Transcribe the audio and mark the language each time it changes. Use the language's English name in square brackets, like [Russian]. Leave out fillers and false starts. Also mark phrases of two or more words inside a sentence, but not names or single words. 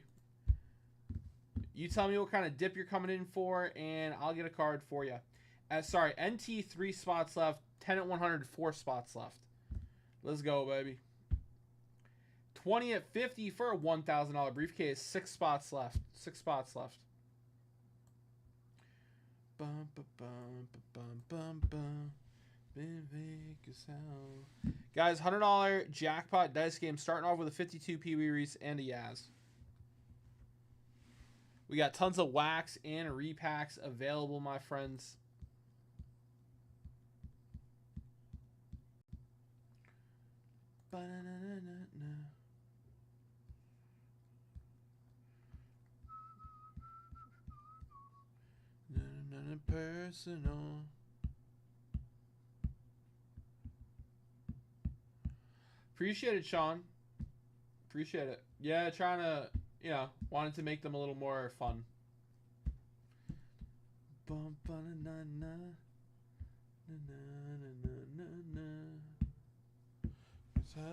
[English] You tell me what kind of dip you're coming in for, and I'll get a card for you. Sorry, NT 3 spots left. 10 at 100, 4 spots left. Let's go, baby. 20 at 50 for a $1,000 briefcase. 6 spots left. 6 spots left. Bum, ba, bum, ba, bum, bum, bum. Been Vegas out. Guys, $100 jackpot dice game starting off with a 52 Pee Wee Reese and a Yaz. We got tons of wax and repacks available, my friends. Ba-na-na-na-na-na. Na-na-na-na, personal. Appreciate it, Sean. Appreciate it. Yeah, trying to, wanted to make them a little more fun. Bum, ba-na-na-na. Na-na-na-na-na-na. It's